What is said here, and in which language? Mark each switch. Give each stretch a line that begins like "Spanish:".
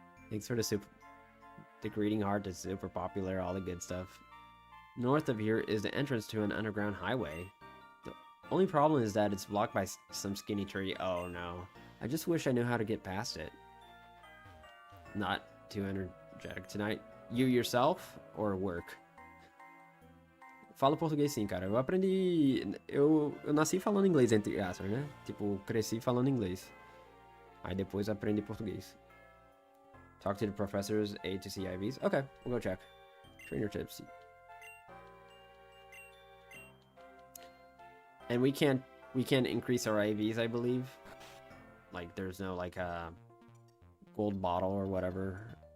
English: Thanks for the greeting heart, the super popular, all the good stuff. North of here is the entrance to an underground highway. The only problem is that it's blocked by some skinny tree. Oh no. I just wish I knew how to get past it. Not too energetic tonight. You yourself or work?
Portuguese: Falo português sim, cara. Eu aprendi... Eu nasci falando inglês, entre aspas, né? Tipo, cresci falando inglês. Aí depois aprendi português.
English: Talk to the professors, A to C IVs. Okay, we'll go check. Trainer tips. And we can't increase our IVs, I believe. Like, there's no, like, gold bottle or whatever.